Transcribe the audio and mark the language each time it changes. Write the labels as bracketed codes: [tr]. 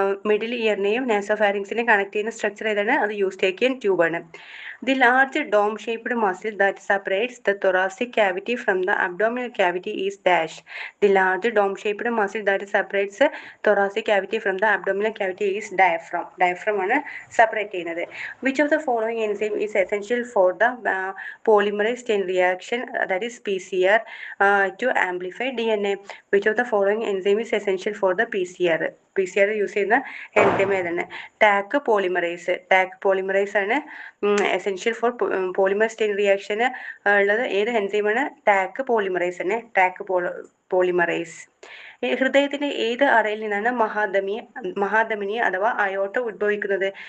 [ml] Middle ഇയറിനെയും നാസോഫാരിങ്സിനെയും connect ചെയ്യുന്ന structure ഏതാണ്? അത് Eustachian ട്യൂബാണ്. [en] The large dome-shaped muscle that separates the thoracic cavity from the abdominal cavity is dash. The large dome-shaped muscle that separates the thoracic cavity from the abdominal cavity is diaphragm. [ml] Diaphragm ആണ് separate ചെയ്യുന്നത്. [en] Which of the following enzyme is essential for the polymerase chain reaction, that is PCR, to amplify DNA? Which of the following enzyme is essential for the PCR? [ml] PCR use ചെയ്യുന്ന enzyme ഏതാണ്? Talk polymerise ആണ് [en] essential for polymerase chain റിയാക്ഷന് [ml] ഉള്ളത്. ഏത് എൻസൈമാണ്? Talk polymerise തന്നെ. Polymerise. ഹൃദയത്തിന്റെ ഏത് അറയിൽ നിന്നാണ് മഹാധമനി അഥവാ അയോട്ട ഉത്ഭവിക്കുന്നത്?